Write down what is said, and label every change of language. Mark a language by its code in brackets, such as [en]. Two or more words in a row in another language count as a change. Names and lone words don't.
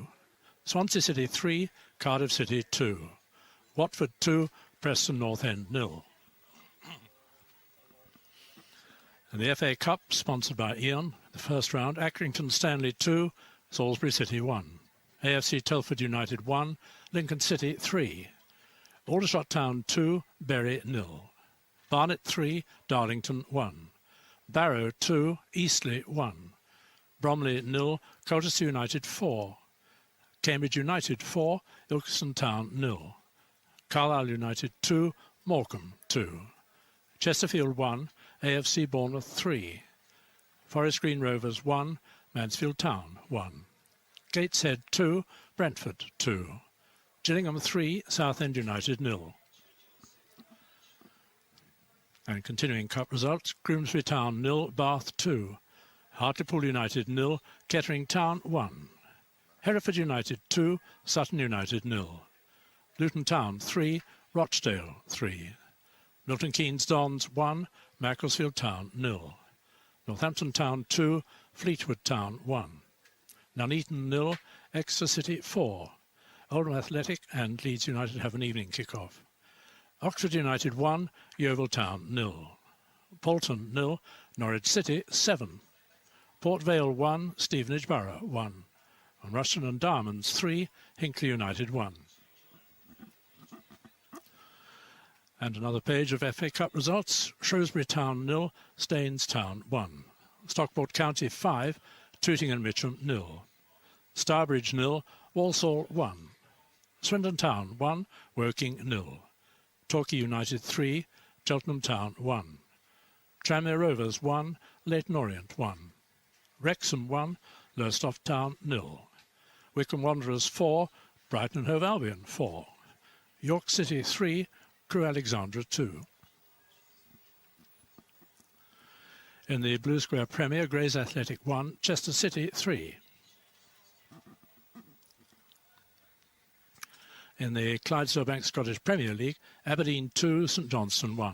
[en] Swansea City 3, Cardiff City 2. Watford 2, Preston North End 0. And the FA Cup, sponsored by Eon, the first round, Accrington Stanley 2, Salisbury City 1. AFC Telford United 1, Lincoln City 3. Aldershot Town 2, Bury 0. Barnet 3, Darlington 1. Barrow 2, Eastleigh 1. Bromley 0, Colchester United 4. Cambridge United 4, Ilkeston Town 0. Carlisle United 2, Morecambe 2. Chesterfield 1, AFC Bournemouth 3. Forest Green Rovers 1, Mansfield Town 1. Gateshead 2, Brentford 2. Gillingham 3, Southend United 0. And continuing cup results, Grimsby Town 0, Bath 2. Hartlepool United 0, Kettering Town 1. Hereford United 2, Sutton United 0. Luton Town 3, Rochdale 3. Milton Keynes Dons 1, Macclesfield Town 0. Northampton Town 2, Fleetwood Town 1. Nuneaton 0, Exeter City 4. Oldham Athletic and Leeds United have an evening kick-off. Oxford United 1, Yeovil Town 0. Bolton 0, Norwich City 7. Port Vale 1, Stevenage Borough 1. And Rushden and Diamonds 3, Hinckley United 1. And another page of FA Cup results. Shrewsbury Town 0, Staines Town 1. Stockport County 5, Tooting and Mitcham 0. Starbridge 0, Walsall 1. Swindon Town 1, Woking 0. Torquay United 3, Cheltenham Town 1. Tranmere Rovers 1, Leyton Orient 1. Wrexham 1, Lowestoft Town 0. Wycombe Wanderers 4, Brighton and Hove Albion 4. York City 3, Crewe Alexandra 2. In the Blue Square Premier, Grays Athletic 1, Chester City 3. In the Clydesdale Scottish Premier League, Aberdeen 2, St Johnstone 1.